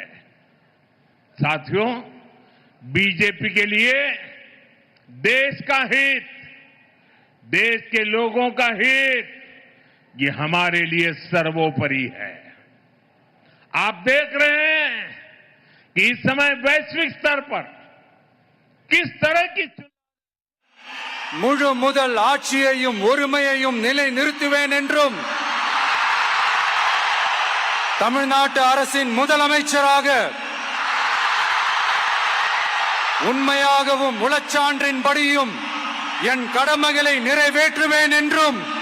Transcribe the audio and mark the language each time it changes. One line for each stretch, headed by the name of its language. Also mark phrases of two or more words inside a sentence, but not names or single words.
Hindi: साथियों, बीजेपी के लिए देश का हित, देश के लोगों का हित, ये हमारे लिए सर्वोपरि है। आप देख रहे हैं कि इस समय वैश्विक स्तर पर किस तरह की
Tamil: முழு முதல் ஆட்சியையும் ஒருமையையும் நிலை நிறுத்துவேன் என்றும் தமிழ்நாட்டு அரசின் முதலமைச்சராக உண்மையாகவும் உளச்சான்றின்படியும் என் கடமைகளை நிறைவேற்றுவேன் என்றும்